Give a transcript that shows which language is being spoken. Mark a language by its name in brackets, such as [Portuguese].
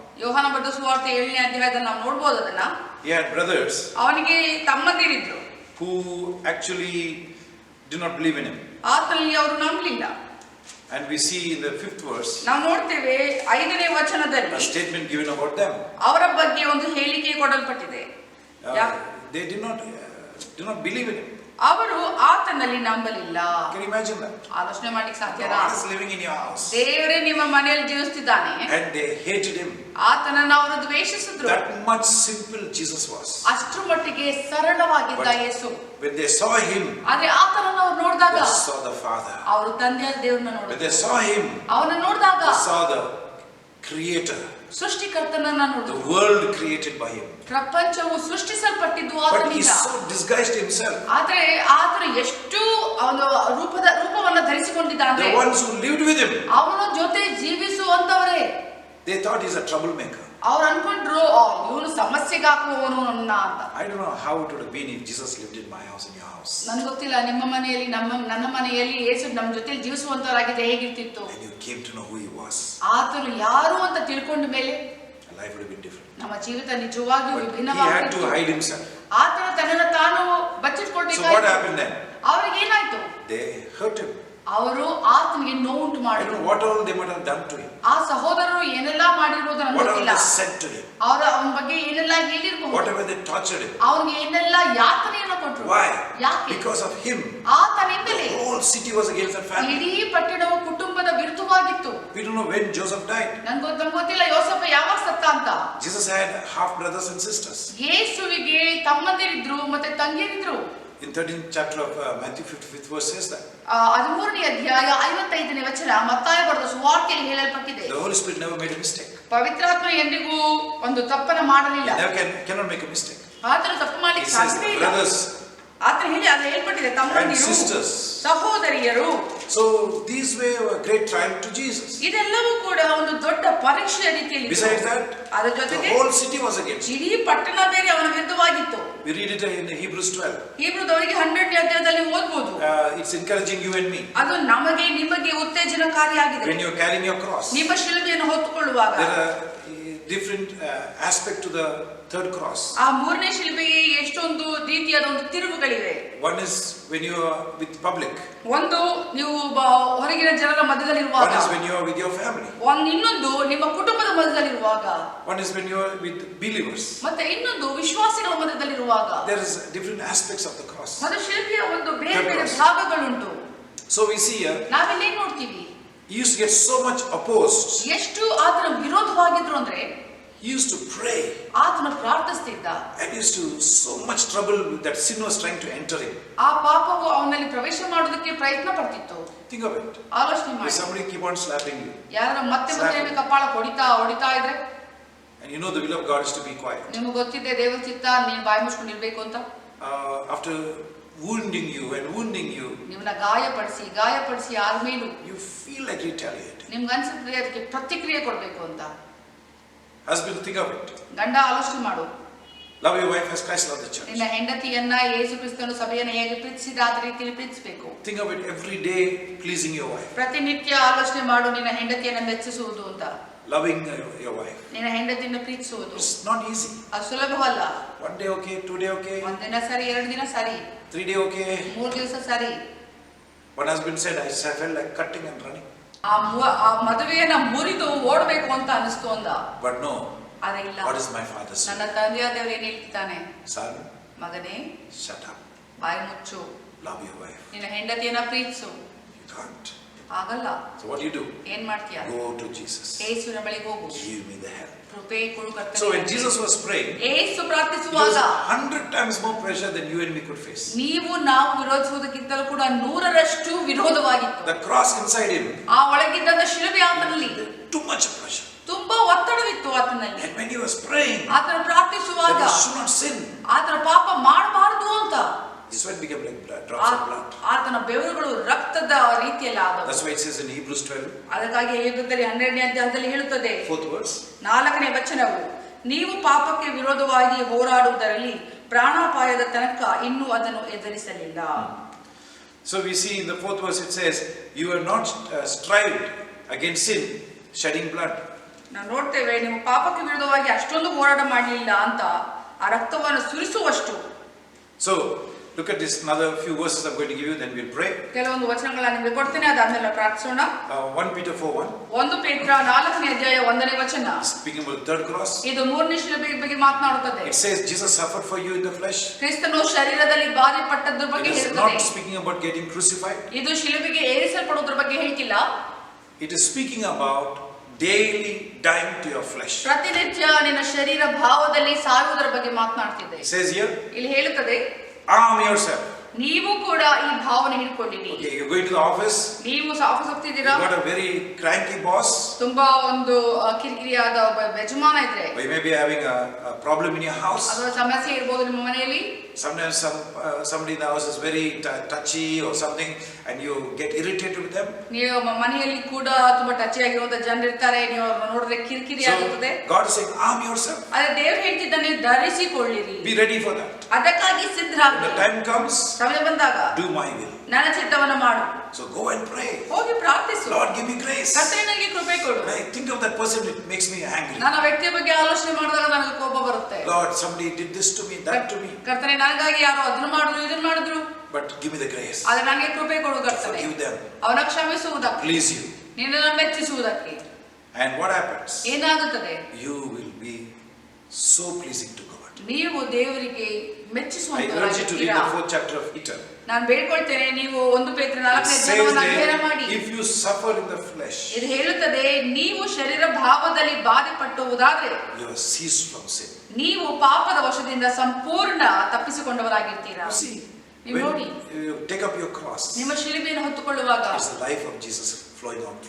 [Kannada] ಯೋಹಾನ ಬರೆದ ಸುವಾರ್ತೆ 7ನೇ ಅಧ್ಯಾಯದಲ್ಲಿ ನಾವು ನೋಡ್ಬೋದು ಅದನ್ನ. [English] He had brothers [Kannada] ಅವನಿಗೆ ತಮ್ಮಂದಿರಿದ್ರು [English] who actually did not believe in him. [Kannada] ಆತನಲ್ಲಿ ಅವರು ನಂಬಲಿಲ್ಲ. [English] And we see in the 5th verse [Kannada] ನಾವು ನೋಡ್ತೇವೆ 5ನೇ ವಚನದಲ್ಲಿ [English] a statement given about them. [Kannada] ಅವರ ಬಗ್ಗೆ ಒಂದು ಹೇಳಿಕೆ ಕೊಡಲ್ಪಟ್ಟಿದೆ. [English] They did not believe in him. [Kannada] ಅವರು ಆತನಲ್ಲಿ ನಂಬಲಿಲ್ಲ. [English] Can you imagine that? [Kannada] ಆಲೋಚನೆ ಮಾಡ್ಲಿಕ್ಕೆ ಸಾಧ್ಯನಾ? [English] God is living in your house. [Kannada] ದೇವರೇ ನಿಮ್ಮ ಮನೆಯಲ್ಲಿ ಜೀವಿಸುತ್ತಿದ್ದಾನೆ. [English] And they hated him. [Kannada] ಆತನನ್ನು ಅವರು ದ್ವೇಷಿಸಿದ್ರು. [English] That much simple Jesus was. [Kannada] ಅಷ್ಟರ ಮಟ್ಟಿಗೆ ಸರಳವಾಗಿದ್ದ ಯೇಸು. [English] When they saw him, [Kannada] ಆದ್ರೆ ಆತನನ್ನು ಅವರು ನೋಡಿದಾಗ [English] they saw the Father. [Kannada] ಅವರು ತಂದೆಯಾದ ದೇವರನ್ನ [English] When [Kannada] ನೋಡಿದ್ರು. [English] they saw him, [Kannada] ಅವನನ್ನು ನೋಡಿದಾಗ [English] they saw the Creator. [Kannada] ಸೃಷ್ಟಿಕರ್ತನನ್ನ [English] The [Kannada] ನೋಡಿದ್ರು. [English] world created by him. [Kannada] ಪ್ರಪಂಚವು ಸೃಷ್ಟಿಸಲ್ಪಟ್ಟಿದ್ದು [English] But he [Kannada] ಆತನಿಂದ. [English] so disguised himself. [Kannada] ಆದ್ರೆ ಆತನ ಎಷ್ಟು ಒಂದು ರೂಪವನ್ನ ಧರಿಸಿಕೊಂಡಿದ್ದ ಅಂದ್ರೆ [English] The ones who lived with him, [Kannada] ಅವನ ಜೊತೆ ಜೀವಿಸುವಂತವರೇ [English] they thought he's a troublemaker. [Kannada] ಅವ್ರು ಅನ್ಕೊಂಡ್ರು ಇವನು ಸಮಸ್ಯೆಗೆ ಹಾಕುವವನು ನನ್ನ ಅಂತ. [English] I don't know how it would have been if Jesus lived in my house, in your house. [Kannada] ನನ್ಗೆ ಗೊತ್ತಿಲ್ಲ ನಿಮ್ಮ ಮನೆಯಲ್ಲಿ ನನ್ನ ಮನೆಯಲ್ಲಿ ಯೇಸು ನಮ್ಮ ಜೊತೆಲಿ ಜೀವಿಸುವಂತವರಾಗಿದ್ರೆ ಹೇಗಿರ್ತಿತ್ತು. [English] And you came to know who he was. [Kannada] ಆತನು ಯಾರು ಅಂತ ತಿಳ್ಕೊಂಡ ಮೇಲೆ [English] Life would have been different. [Kannada] ನಮ್ಮ ಜೀವಿತ ನಿಜವಾಗಿಯೂ [English] But he had to [Kannada] ವಿಭಿನ್ನವಾಗಿತ್ತು. [English] hide himself. [Kannada] ಆತನು ತನ್ನನ್ನು ತಾನು [English] So what [Kannada] ಬಚ್ಚಿಟ್ಕೊಳ್ಬೇಕಾಯ್ತು. [English] happened then? [Kannada] ಅವ್ರಿಗೆ ಏನಾಯ್ತು? [English] They hurt him. [Kannada] ಅವರು ಆತನಿಗೆ ನೋವುಂಟು [English] I don't [Kannada] ಮಾಡಿದ್ರು. [English] know what all they might have done to him. [Kannada] ಆ ಸಹೋದರರು ಏನೆಲ್ಲ ಮಾಡಿರ್ಬೋದು ನನಗೆ [English] What all [Kannada] ಗೊತ್ತಿಲ್ಲ. [English] they said to him. [Kannada] ಅವನ ಬಗ್ಗೆ ಏನೆಲ್ಲ ಹೇಳಿರ್ಬಹುದು. [English] Whatever they tortured him. [Kannada] ಅವನಿಗೆ ಏನೆಲ್ಲ ಯಾತನೆಯನ್ನು ಕೊಟ್ರು. [English] Why? [Kannada] ಯಾಕೆ? [English] Because of him. [Kannada] ಆತನಿಂದಲೇ [English] The whole city was against that family. [Kannada] ಇಡೀ ಪಟ್ಟಣವು ಕುಟುಂಬದ ವಿರುದ್ಧವಾಗಿತ್ತು. [English] We don't know when Joseph died. [Kannada] ನಮ್ಗೆ ಗೊತ್ತಿಲ್ಲ ಯೋಸೇಫ ಯಾವಾಗ ಸತ್ತ ಅಂತ. [English] Jesus had half brothers and sisters. [Kannada] ಯೇಸುವಿಗೆ ತಮ್ಮಂದಿರಿದ್ರು ಮತ್ತೆ ತಂಗಿಯರಿದ್ರು. [English] In 13th chapter of Matthew 55th verse says that. [Kannada] 13ನೇ ಅಧ್ಯಾಯ 55ನೇ ವಚನ ಮತ್ತಾಯ ಬರೆದ ಸುವಾರ್ತೆಯಲ್ಲಿ ಹೇಳಲ್ಪಟ್ಟಿದೆ. [English] The Holy Spirit never made a mistake. [Kannada] ಪವಿತ್ರಾತ್ಮ ಎಂದಿಗೂ ಒಂದು ತಪ್ಪನ್ನು ಮಾಡಲಿಲ್ಲ. [English] He never cannot make a mistake. [Kannada] ಆತನು ತಪ್ಪು ಮಾಡಲಿಕ್ಕೆ [English] He says [Kannada] ಸಾಧ್ಯವೇ ಇಲ್ಲ. [English] brothers [Kannada] ಆತನು ಹೇಳಿ ಅದು ಹೇಳ್ಪಟ್ಟಿದೆ ತಮ್ಮಂದಿರು [English] and sisters. [Kannada] ಸಹೋದರಿಯರು. [English] So these were a great trial to Jesus. [Kannada] ಇದೆಲ್ಲವೂ ಕೂಡ ಒಂದು ದೊಡ್ಡ ಪರೀಕ್ಷೆಯ ರೀತಿಯಲ್ಲಿ. [English] Besides that, [Kannada] ಅದರ [English] the [Kannada] ಜೊತೆಗೆ [English] whole city was against him. [Kannada] ಇಡೀ ಪಟ್ಟಣ ಬೇರೆ ಅವನ ವಿರುದ್ಧವಾಗಿತ್ತು. [English] We read it in Hebrews 12. [Kannada] ಹೀಬ್ರದವರಿಗೆ 12ನೇ ಅಧ್ಯಾಯದಲ್ಲಿ ಓದಬಹುದು. [English] It's encouraging you and me. [Kannada] ಅದು ನಮಗೆ ನಿಮಗೆ ಉತ್ತೇಜನಕಾರಿಯಾಗಿದೆ. [English] When you're carrying your cross, [Kannada] ನಿಮ್ಮ ಶಿಲುಬೆಯನ್ನು ಹೊತ್ತುಕೊಳ್ಳುವಾಗ [English] there are different aspect to the third cross. [Kannada] ಆ ಮೂರನೇ ಶಿಲುಬೆಗೆ ಎಷ್ಟೊಂದು ರೀತಿಯಾದ ಒಂದು ತಿರುವುಗಳಿವೆ. [English] One is when you are with public. [Kannada] ಒಂದು ನೀವು ಹೊರಗಿನ ಜನರ ಮಧ್ಯದಲ್ಲಿರುವಾಗ. [English] One is when you are with your family. [Kannada] ಇನ್ನೊಂದು ನಿಮ್ಮ ಕುಟುಂಬದ ಮಧ್ಯದಲ್ಲಿರುವಾಗ. [English] One is when you are with believers. [Kannada] ಮತ್ತೆ ಇನ್ನೊಂದು ವಿಶ್ವಾಸಿಗಳ ಮಧ್ಯದಲ್ಲಿರುವಾಗ. [English] There is different aspects of the cross. [Kannada] ಅದು ಶಿಲುಬೆಯ ಒಂದು ಬೇರೆ ಬೇರೆ ಭಾಗಗಳುಂಟು. [English] So we see here, [Kannada] ನಾವಿಲ್ಲಿ ನೋಡ್ತೀವಿ [English] he used to get so much opposed. [Kannada] ಎಷ್ಟು ಆತನ ವಿರೋಧವಾಗಿದ್ರು ಅಂದ್ರೆ [English] He used to pray. [Kannada] ಆತನ ಪ್ರಾರ್ಥಿಸ್ತಿದ್ದ. [English] And used to so much trouble that sin was trying to enter him. [Kannada] ಆ ಪಾಪವು ಅವನಲ್ಲಿ ಪ್ರವೇಶ ಮಾಡೋದಕ್ಕೆ ಪ್ರಯತ್ನ ಪಡ್ತಿತ್ತು. [English] Think of it. [Kannada] ಆಲೋಚನೆ [English] If [Kannada] ಮಾಡಿ. [English] somebody keep on slapping you, [Kannada] ಯಾರು ಮತ್ತೆ ಕಪಾಳ ಹೊಡಿತಾ ಇದ್ರೆ, [English] and you know the will of God is to be quiet. [Kannada] ನಿಮಗೆ ಗೊತ್ತಿದೆ ದೇವರ ಚಿತ್ತ ನೀನು ಬಾಯಿ ಮುಚ್ಕೊಂಡಿರ್ಬೇಕು ಅಂತ. [English] After wounding you and wounding you, [Kannada] ನಿಮ್ಮನ್ನ ಗಾಯಪಡಿಸಿ ಆದ್ಮೇಲೂ [English] you feel like retaliating. [Kannada] ನಿಮ್ಗೆ ಅನ್ಸುತ್ತೆ ಅದಕ್ಕೆ ಪ್ರತಿಕ್ರಿಯೆ ಕೊಡ್ಬೇಕು ಅಂತ. [English] Husband, think of it. [Kannada] ಗಂಡ ಆಲೋಚನೆ ಮಾಡು. [English] Love your wife as Christ loved the church. [Kannada] ನಿನ್ನ ಹೆಂಡತಿಯನ್ನ ಯೇಸು ಕ್ರಿಸ್ತನು ಸಭೆಯನ್ನು ಹೇಗೆ ಪ್ರೀತಿಸಿದ ಆ ರೀತಿಯಲ್ಲಿ ಪ್ರೀತಿಸಬೇಕು. [English] Think of it every day pleasing your wife. [Kannada] ಪ್ರತಿನಿತ್ಯ ಆಲೋಚನೆ ಮಾಡು ನಿನ್ನ ಹೆಂಡತಿಯನ್ನ ಮೆಚ್ಚಿಸುವುದು ಅಂತ. [English] Loving your wife. [Kannada] ನಿನ್ನ ಹೆಂಡತಿಯನ್ನು ಪ್ರೀತಿಸುವುದು. [English] It's not easy. [Kannada] ಅದು ಸುಲಭವಲ್ಲ. [English] One day okay, 2 day okay. [Kannada] ಒಂದು ದಿನ ಸರಿ, 2 ದಿನ ಸರಿ, [English] 3 day okay. [Kannada] 3 ದಿವಸ ಸರಿ. [English] One husband said, I felt like cutting and running. [Kannada] ಆ ಮದುವೆಯನ್ನ ಮುರಿದು ಓಡಬೇಕು ಅಂತ ಅನಿಸ್ತು ಅಂದ. [English] But no. [Kannada] ಅದೇ ಇಲ್ಲ. [English] What is my father saying? [Kannada] ನನ್ನ ತಂದೆಯ ದೇವರು ಏನು ಹೇಳ್ತಾನೆ? [English] Son, [Kannada] ಮಗನೇ, [English] shut up. [Kannada] ಬಾಯಿ ಮುಚ್ಚು. [English] Love your wife. [Kannada] ನಿನ್ನ ಹೆಂಡತಿಯನ್ನ ಪ್ರೀತಿಸು. [English] You can't. [Kannada] ಆಗಲ್ಲ. [English] So what do? [Kannada] ಏನ್ ಮಾಡ್ತೀಯ? [English] Go to Jesus. [Kannada] ಯೇಸುವಿನ ಬಳಿಗೆ ಹೋಗು. [English] Give me the help. [Kannada] ಕೃಪೆ ಕೊಡು ಕರ್ತನೇ. [English] So when Jesus was praying, [Kannada] Yesu [English] it [Kannada] ಪ್ರಾರ್ಥಿಸುವಾಗ [English] was 100 times more pressure than you and me could face. [Kannada] ನಾವು ವಿರೋಧಿಸುವುದಕ್ಕಿಂತಲೂ ಕೂಡ 100ರಷ್ಟು ವಿರೋಧವಾಗಿತ್ತು. [English] The cross inside him. [Kannada] ಆ ಒಳಗಿದ್ದ ಶಿಲುಬೆ ಆತನಲ್ಲಿ [English] Too much pressure. [Kannada] ತುಂಬಾ ಒತ್ತಡವಿತ್ತು ಆತನಲ್ಲಿ. [English] And when he was praying, [Kannada] ಆತನ ಪ್ರಾರ್ಥಿಸುವಾಗ [English] that he should not sin. [Kannada] ಆತನ ಪಾಪ ಮಾಡಬಾರದು ಅಂತ. [English] His sweat became like blood, drops of blood. [Kannada] ಆತನ ಬೆವರುಗಳು ರಕ್ತದ ರೀತಿಯಲ್ಲಿ ಆದವು. [English] That's why it says in Hebrews 12. [Kannada] ಅದಕ್ಕಾಗಿ ಹೇಬ್ರದಲ್ಲಿ 12ನೇ ಅಧ್ಯಾಯದಲ್ಲಿ ಹೇಳುತ್ತದೆ. [English] 4th verse. [Kannada] 4ನೇ ವಚನವು, ನೀವು ಪಾಪಕ್ಕೆ ವಿರೋಧವಾಗಿ ಹೋರಾಡುವುದರಲ್ಲಿ ಪ್ರಾಣಾಪಾಯದ ತನಕ ಇನ್ನೂ ಅದನ್ನು ಎದುರಿಸಲಿಲ್ಲ. [English] So we see in the 4th verse it says, you have not strived against sin, shedding blood. [Kannada] ನಾವು ನೋಡ್ತೇವೆ ನೀವು ಪಾಪಕ್ಕೆ ವಿರುದ್ಧವಾಗಿ ಅಷ್ಟೊಂದು ಹೋರಾಟ ಮಾಡಲಿಲ್ಲ ಅಂತ ಆ ರಕ್ತವನ್ನು ಸುರಿಸುವಷ್ಟು. [English] So look at this another few verses I'm going to give you, then we'll pray. [Kannada] ಕೆಲವೊಂದು ವಚನಗಳನ್ನ ನಿಮಗೆ ಕೊಡ್ತೇನೆ, ಅದಾದ್ಮೇಲೆ ಪ್ರಾರ್ಥಿಸೋಣ. [English] 1 Peter 4:1. [Kannada] 1 ಪೇತ್ರ 4ನೇ ಅಧ್ಯಾಯ 1ನೇ ವಚನ. [English] Speaking about the third cross. [Kannada] ಇದು ಮೂರನೇ ಶಿಲುಬೆ ಬಗ್ಗೆ ಮಾತನಾಡುತ್ತದೆ. [English] It says Jesus suffered for you in the flesh. [Kannada] ಕ್ರಿಸ್ತನು ಶರೀರದಲ್ಲಿ ಬಾಧೆ ಪಟ್ಟದ್ರ ಬಗ್ಗೆ [English] It is [Kannada] ಹೇಳುತ್ತದೆ. [English] not speaking about getting crucified. [Kannada] ಇದು ಶಿಲುಬೆಗೆ ಏರಿಸಲ್ಪಡುವುದರ ಬಗ್ಗೆ ಹೇಳ್ತಿಲ್ಲ. [English] It is speaking about daily dying to your flesh. [Kannada] ಪ್ರತಿನಿತ್ಯ ನಿನ್ನ ಶರೀರ ಭಾವದಲ್ಲಿ ಸಾಯುವುದರ ಬಗ್ಗೆ ಮಾತನಾಡ್ತಿದೆ. [English] It says here, [Kannada] ಇಲ್ಲಿ ಹೇಳುತ್ತದೆ, [English] arm yourself. [Kannada] ನೀವು ಕೂಡ ಈ ಭಾವನೆ ಹಿಡ್ಕೊಂಡಿರಿ. [English] Okay, you're going to the office. [Kannada] ನೀವು office ಹೋಗ್ತಿದ್ದೀರಾ, [English] You got a very cranky boss. [Kannada] ತುಂಬಾ ಒಂದು ಕಿರಿಕಿರಿಯಾದ ಒಬ್ಬ ಯಜಮಾನ ಇದ್ರೆ, [English] Or you may be having a problem in your house. [Kannada] ಅದರ ಸಮಸ್ಯೆ ಇರಬಹುದು ನಿಮ್ಮ ಮನೆಯಲ್ಲಿ. [English] Sometimes somebody in the house is very touchy or something, and you get irritated with them. [Kannada] ನೀವು ಮನೆಯಲ್ಲಿ ಕೂಡ ತುಂಬಾ ಟಚ್ ಆಗಿರುವಂತ ಜನರು ಇರ್ತಾರೆ, ನೀವು ಅವ್ರನ್ನ ನೋಡಿದ್ರೆ ಕಿರಿಕಿರಿ ಆಗುತ್ತದೆ. [English] So God is saying, arm yourself. [Kannada] ಆದ್ರೆ ದೇವರು ಹೇಳ್ತಿದ್ದಾನೆ, ಧರಿಸಿಕೊಳ್ಳಿರಿ. [English] Be ready for that. [Kannada] ಅದಕ್ಕಾಗಿ [English] When the [Kannada] ಸಿದ್ಧರಾಗಿ, [English] time comes, [Kannada] ಸಮಯ ಬಂದಾಗ [English] do my will. [Kannada] ನನ್ನ ಚಿತ್ತವನ್ನು ಮಾಡು. [English] So go and pray. [Kannada] ಹೋಗಿ ಪ್ರಾರ್ಥಿಸು. [English] Lord, give me grace. [Kannada] ಕರ್ತನೇ ನನಗೆ ಕೃಪೆ ಕೊಡು. [English] When I think of that person, it makes me angry. [Kannada] ನನ್ನ ವ್ಯಕ್ತಿಯ ಬಗ್ಗೆ ಆಲೋಚನೆ ಮಾಡಿದಾಗ ನನಗೆ ಕೋಪ ಬರುತ್ತೆ. [English] Lord, somebody did this to me, that to me. [Kannada] ಕರ್ತನೇ ನನಗಾಗಿ ಯಾರು ಅದನ್ನು ಮಾಡಿದ್ರು ಇದನ್ನು ಮಾಡಿದ್ರು, [English] But give me the grace [Kannada] ಆದ್ರೆ ನನಗೆ ಕೃಪೆ ಕೊಡು [English] to [Kannada] ಕರ್ತನೇ, [English] forgive them, [Kannada] ಅವನ ಕ್ಷಮಿಸುವುದಕ್ಕೆ, [English] please you. [Kannada] ನಿನ್ನನ್ನು ಮೆಚ್ಚಿಸುವುದಕ್ಕೆ. [English] And what happens? [Kannada] ಏನಾಗುತ್ತದೆ? [English] You will be so pleasing to God. [Kannada] ನೀವು ದೇವರಿಗೆ [English] I urge you to read [Kannada] ಮೆಚ್ಚಿಸುವಂತವರಾಗಿದ್ದೀರಾ. [English] the 4th chapter of Peter. [Kannada] ನಾನು ಬೇಡ್ಕೊಳ್ತೇನೆ, ನೀವು 1 ಪೇತ್ರ [English] It [Kannada] 4ನೇ [English] says [Kannada] ಅಧ್ಯಾಯವನ್ನು ಅಧ್ಯಯನ [English] there, [Kannada] ಮಾಡಿ. [English] if you suffer in the flesh, [Kannada] ಇದು ಹೇಳುತ್ತದೆ, ನೀವು ಶರೀರ ಭಾವದಲ್ಲಿ ಬಾಧೆ ಪಟ್ಟುವುದಾದ್ರೆ [English] you are ceased from sin. [Kannada] ನೀವು ಪಾಪದ ವಶದಿಂದ ಸಂಪೂರ್ಣ ತಪ್ಪಿಸಿಕೊಂಡವರಾಗಿರ್ತೀರಾ. [English] You see, [Kannada] ನೀವು ನೋಡಿ, [English] when you take up your cross, [Kannada] ನಿಮ್ಮ ಶಿಲುಬೆಯನ್ನು ಹೊತ್ತುಕೊಳ್ಳುವಾಗ [English] it's the life of Jesus flowing out.